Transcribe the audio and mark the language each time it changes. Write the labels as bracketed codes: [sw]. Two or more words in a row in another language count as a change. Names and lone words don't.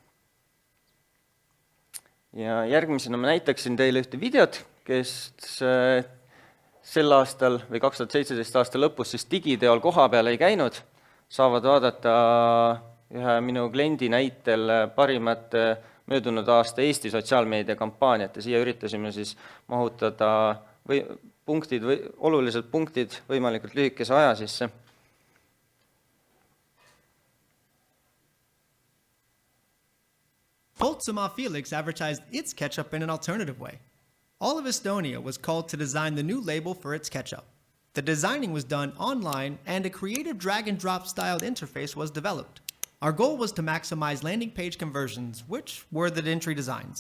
[et] Ja järgmisena ma näitaksin teile ühte videot, kes sel aastal või 2017 aasta lõpus siis digiteol koha peal ei käinud, saavad vaadata ühe minu kliendi näitel parimat möödunud aasta Eesti sotsiaalmeedia kampaaniat ja siia üritasime siis mahutada olulised punktid võimalikult lühikese aja sisse. [en] Poltsama Felix advertised its ketchup in an alternative way. All of Estonia was called to design the new label for its ketchup. The designing was done online and a creative drag-and-drop styled interface was developed. Our goal was to maximize landing page conversions, which were the entry designs.